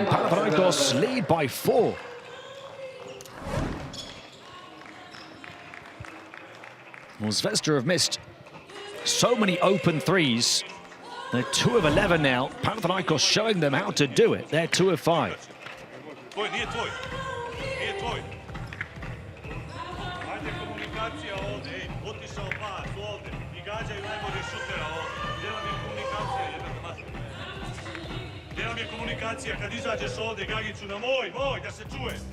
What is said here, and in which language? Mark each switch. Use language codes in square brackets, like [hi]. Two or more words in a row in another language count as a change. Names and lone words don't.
[en] Panathinaikos lead by 4. Well, Zvezda have missed so many open threes. They're 2 of 11 now. Panathinaikos showing them how to do it. They're 2 of 5. [sr] Kad izađeš ovdje, Gagiću, na moj, da se čuje.